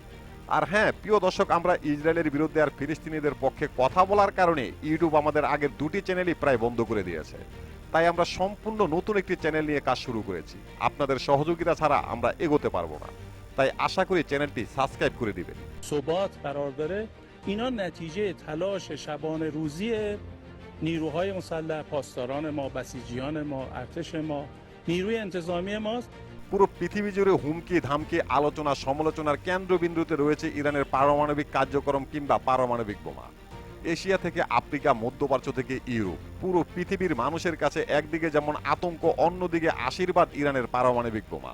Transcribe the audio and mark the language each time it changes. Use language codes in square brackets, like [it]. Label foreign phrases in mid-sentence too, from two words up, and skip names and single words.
[bn] আর হ্যাঁ, প্রিয় দর্শক, আমরা ইসরায়েলের বিরুদ্ধে আর ফিলিস্তিনিদের পক্ষে কথা বলার কারণে ইউটিউব আমাদের আগের দুটি চ্যানেলই প্রায় বন্ধ করে দিয়েছে। তাই আমরা সম্পূর্ণ নতুন একটি চ্যানেল নিয়ে কাজ শুরু করেছি। আপনাদের সহযোগিতা ছাড়া আমরা এগোতে পারবো না। তাই আশা করি চ্যানেলটি সাবস্ক্রাইব করে দিবেন। [fa] ثبات قرار داره اینا نتیجه تلاش شبانه روزی نیروهای مسلح، پاسداران ما، بسیجیان ما، ارتش ما، نیروی انتظامی ماست। [bn] পুরো পৃথিবী জুড়ে হুমকি ধামকি, আলোচনা সমালোচনার কেন্দ্রবিন্দুতে রয়েছে ইরানের পারমাণবিক কার্যক্রম কিংবা পারমাণবিক বোমা। এশিয়া থেকে আফ্রিকা, মধ্যপ্রাচ্য থেকে ইউরোপ, পুরো পৃথিবীর মানুষের কাছে একদিকে যেমন আতঙ্ক, অন্যদিকে আশীর্বাদ ইরানের পারমাণবিক বোমা।